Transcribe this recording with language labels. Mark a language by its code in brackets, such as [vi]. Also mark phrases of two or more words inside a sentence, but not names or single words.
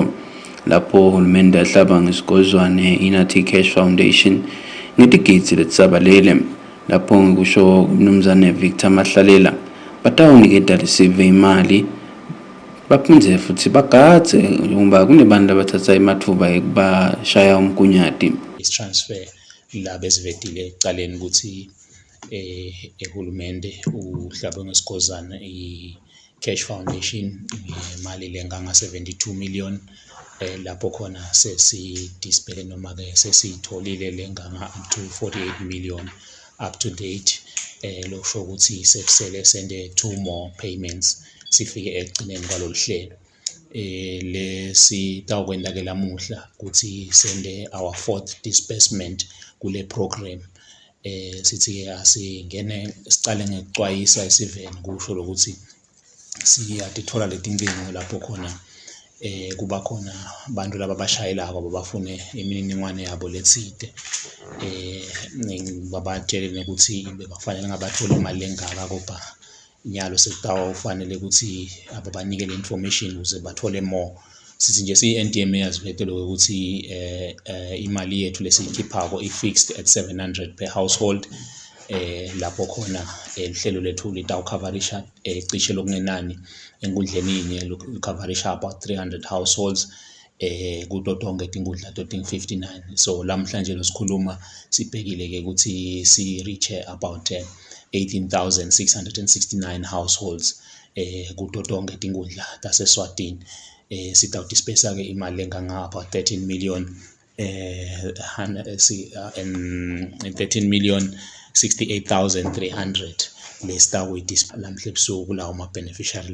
[ss] Lapho uhulumende ahlaba ngesikozwane Inathi Cash Foundation ngetigidzi letisabalele, lapho ngikusho umnumzane Victor Mahlalela batawuniketa lesive imali baphindze futhi bagadze ngoba kunebantu abathatha imathuba ekubashaya umkunyati. Transfer la besivedile ecaleni ukuthi ehulumende uhlabe ngesikozana i-Cash Foundation imali lenganga 72 million, lapho khona sesi-display noma ke sesitholile lenganga [en] up to 48 million up to date. [ss] Lokusho ukuthi sekusele sende [en] 2 more payments [ss] sifike ekugcineni kwalolu hlelo. Lesitawukwenda ke lamuhla ukuthi sende [en] our 4th disbursement [ss] kule program. Sithi ke asingene sicale ngekucwayisa isiveni kusho lokuthi siyatithola letinkingo lapho khona kuba khona abantu laba bashayelako babafune imininingwane yabo letsite, babatshele ukuthi bebafanele ngabathola imali engaka, kodwa nyalo sekutawufanele ukuthi ababanikele information ukuze bathole more. Sithi nje siyi-NDMA yaziphethe ukuthi imali yethu lesiyikhiphako i- [en] fixed at 700 per household. [ss] Lapho khona uhlelo lethu litawucoverisha cishe lokungenani enkundleni yinye lucoverisha [en] about 300 households [ss] kuto tonke tinkundla toting 59. So lamhlanje losikhuluma sibhekile ke ukuthi si [en] reach about 18,669 households [ss] kuto tonke tinkundla taseSwatini. Sitawudispersa ke imali enganga [en] about 13 million 68,300 [ss] lesitawuyidispersa lamhla ebusuku lawo ma-beneficiary.